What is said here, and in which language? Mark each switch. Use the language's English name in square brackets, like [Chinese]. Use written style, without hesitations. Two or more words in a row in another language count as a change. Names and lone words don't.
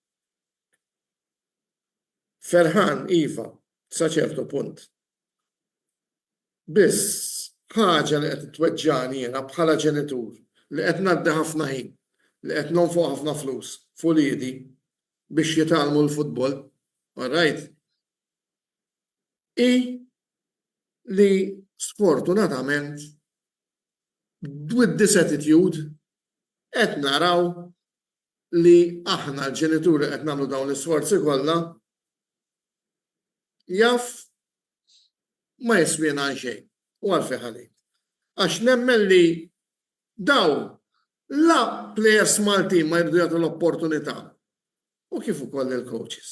[Maltese] Ferħan Iva, sa ċertu punt. Biss ħaġa li qed tweġġani jiena bħala ġenitur li qed ngħaddi ħafna ħin, li qed nonfoq ħafna flus fuliedi biex jitalmu l-futbol, [English] all right? [Maltese] I li sfortunatament [English] with this attitude [Maltese] qed naraw li aħna l-ġenituri qed nagħmlu dawn l-isforzi kollha jaf ma jiswina xejn u għalfejn ħalejt. Għax nemmen li daw la players Maltin ma jridu jagħtu l-opportunità u kif ukoll il-coaches.